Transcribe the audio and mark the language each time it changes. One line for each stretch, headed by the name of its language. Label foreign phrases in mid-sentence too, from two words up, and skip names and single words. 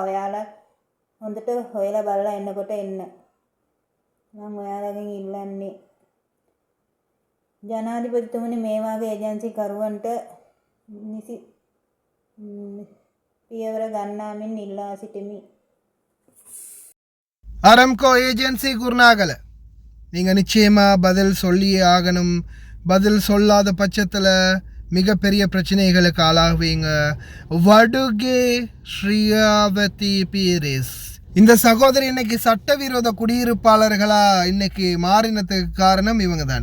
Sinhala: ඔයාලා හොඳට හොයලා බලලා එන්නකොට එන්න. මම ඔයාලගෙන් ඉල්ලන්නේ ජනාධිපතිතුමනි, මේ වාගේ ඒජන්සි කරුවන්ට නිසි පියවර ගන්නාමින් ඉල්ලා සිටිමි.
Tamil: அரம்கோ ஏஜென்சி குருநாகல நீங்கள் நிச்சயமாக பதில் சொல்லியே ஆகணும். பதில் சொல்லாத பட்சத்தில் மிகப்பெரிய பிரச்சனைகளுக்கு ஆளாகுவீங்க. வடுகே ஸ்ரீயாவதி பீரிஸ் இந்த சகோதரி இன்னைக்கு சட்டவிரோத குடியிருப்பாளர்களாக இன்னைக்கு மாறினதுக்கு காரணம் இவங்க தான்.